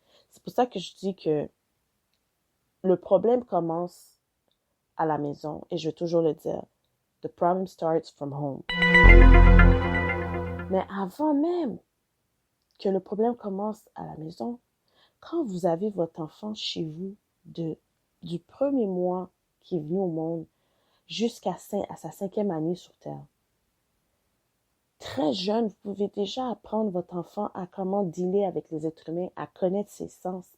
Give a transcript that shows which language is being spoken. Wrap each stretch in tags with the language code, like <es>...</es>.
<fr>C'est pour ça que je dis que le problème commence à la maison. Et je vais toujours le dire.</fr> <en>The problem starts from home.</en> <fr>Mais avant même que le problème commence à la maison, quand vous avez votre enfant chez vous du premier mois qui est venu au monde jusqu'à sa 5e année sur Terre, très jeune, vous pouvez déjà apprendre votre enfant à comment dealer avec les êtres humains, à connaître ses sens.</fr>